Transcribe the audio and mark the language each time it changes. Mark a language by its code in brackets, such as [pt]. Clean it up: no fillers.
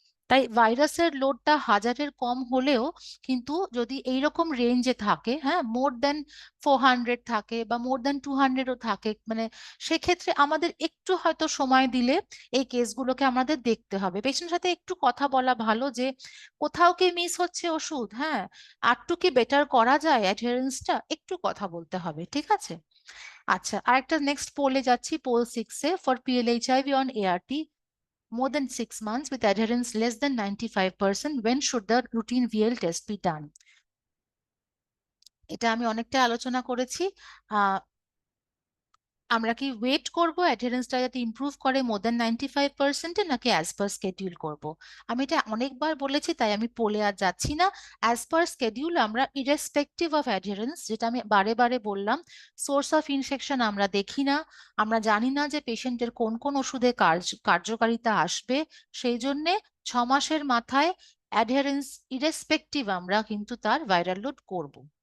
[bn] তাই ভাইরাসের লোডটা 1000-এর কম হলেও কিন্তু যদি এইরকম রেঞ্জে থাকে, হ্যাঁ, more than 400 থাকে বা more than 200-ও থাকে, মানে সেক্ষেত্রে আমাদের একটু হয়তো সময় দিলে এই কেসগুলোকে আমাদের দেখতে হবে। পেশেন্টের সাথে একটু কথা বলা ভালো যে কোথাও কি মিস হচ্ছে ওষুধ, হ্যাঁ, আরটু কি বেটার করা যায়, অ্যাডহেরেন্সটা একটু কথা বলতে হবে, ঠিক আছে। আচ্ছা, আরেকটা নেক্সট পোলে যাচ্ছি, pole 6-এ, [en] For PLHIV on ART more than 6 months with adherence less than 95%, when should the routine VL test be done? [bn] এটা আমি অনেকটা আলোচনা করেছি। আহ আমরা কি ওয়েট করব অ্যাডহেরেন্সটা যাতে ইমপ্রুভ করে more than 95%-এ, নাকি [en] as per schedule [bn] করব? আমি এটা অনেকবার বলেছি, তাই আমি পোলে আর যাচ্ছি না। [en] as per schedule [bn] আমরা [en] irrespective of adherence, [bn] যেটা আমি বারে বারে বললাম, [en] source of infection [bn] আমরা দেখি না, আমরা জানি না যে পেশেন্টের কোন কোন ওষুধে কার্যকারিতা আসবে, সেই জন্যে 6 মাসের মাথায় অ্যাডহেরেন্স ইরেসপেক্টিভ আমরা কিন্তু তার ভাইরাল লোড করব।